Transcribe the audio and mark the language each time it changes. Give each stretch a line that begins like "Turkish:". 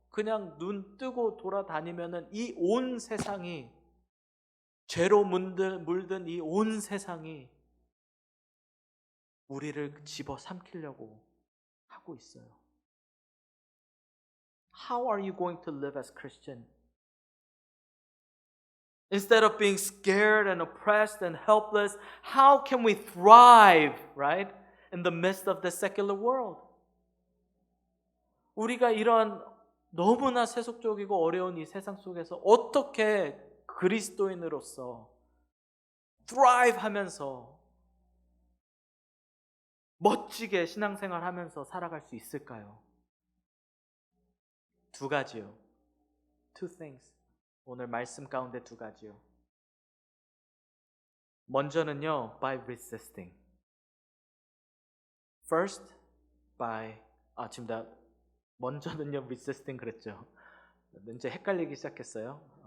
Korean: 그냥 눈 뜨고 돌아다니면은 이 온 세상이, 죄로 물든 이 온 세상이 우리를 집어삼키려고 하고 있어요.
English: How are you going to live as Christian? Instead of being scared and oppressed and helpless, how can we thrive, right? In the midst of the secular world.
Korean: 우리가 이런 너무나 세속적이고 어려운 이 세상 속에서 어떻게 그리스도인으로서 thrive 하면서 멋지게 신앙생활 하면서 살아갈 수 있을까요? 두 가지요.
English: Two things.
Korean: 오늘 말씀 가운데 두 가지요. 먼저는요,
English: by resisting. First, by
Korean: 지금 나 먼저는요,
English: resisting
Korean: 그랬죠. 이제 헷갈리기 시작했어요.